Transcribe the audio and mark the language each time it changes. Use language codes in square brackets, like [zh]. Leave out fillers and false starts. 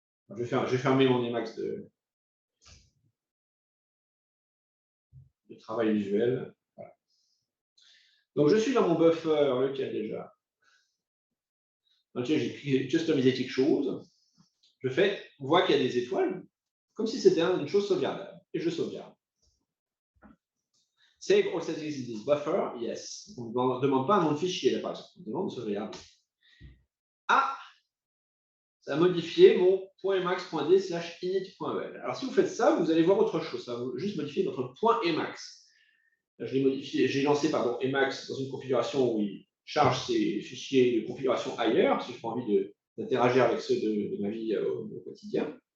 [fr] Je vais fermer mon Emacs de travail visuel. Voilà. Donc, je suis dans mon buffer, lequel déjà? Ok, j'ai customisé quelque chose. On voit qu'il y a des étoiles, comme si c'était une chose sauvegardable. Et je sauvegarde. [en] Save all settings in this buffer, yes. [fr] On ne demande pas un nom de fichier, là, par exemple. On demande de sauvegarder. Ah! Ça a modifié mon .emacs.d/init.el. Alors, si vous faites ça, vous allez voir autre chose. Ça va juste modifier notre .emacs. J'ai lancé Emacs dans une configuration où il charge ses fichiers de configuration ailleurs, si je n'ai pas envie d'interagir avec ceux de ma vie au quotidien.